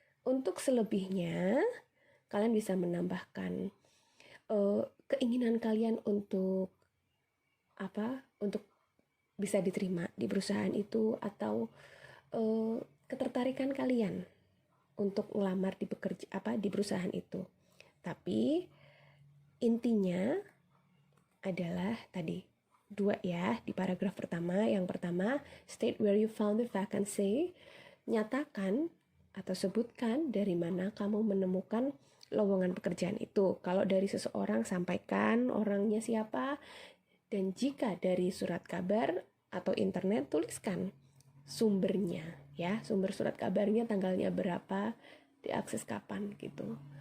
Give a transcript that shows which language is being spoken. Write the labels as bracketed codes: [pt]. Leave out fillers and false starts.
[id] Untuk selebihnya, kalian bisa menambahkan keinginan kalian untuk bisa diterima di perusahaan itu, atau ketertarikan kalian untuk ngelamar di perusahaan itu. Tapi intinya adalah tadi dua ya, di paragraf pertama. Yang pertama, [en] state where you found the vacancy. [id] Nyatakan atau sebutkan dari mana kamu menemukan lowongan pekerjaan itu. Kalau dari seseorang, sampaikan orangnya siapa. Dan jika dari surat kabar atau internet, tuliskan sumbernya ya, sumber surat kabarnya, tanggalnya berapa, diakses kapan gitu.